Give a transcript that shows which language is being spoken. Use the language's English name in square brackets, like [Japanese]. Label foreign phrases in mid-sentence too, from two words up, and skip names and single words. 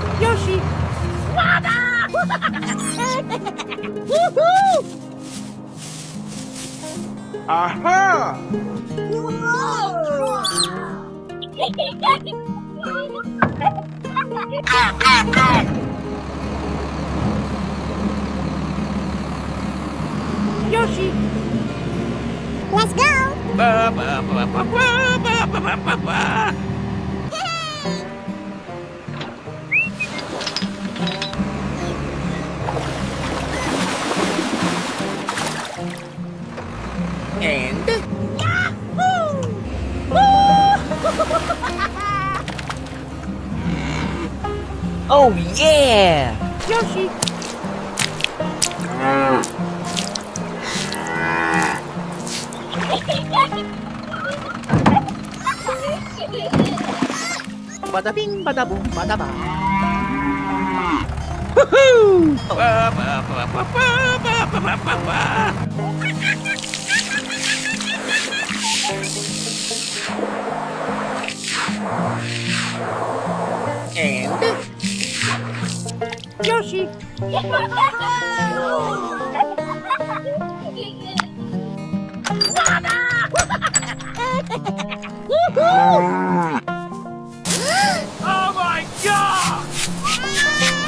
[English] Yoshi. Aha! Yoshi! Let's go! Ba, ba, ba, ba, ba, ba, ba, ba, ba, ba. And... Oh yeah! Yoshi! Bada bing, bada boom, bada ba. Woohoo! Ba, ba, ba, ba, ba, ba, ba, ba, ba, ba. And... Yoshi! Oh my god!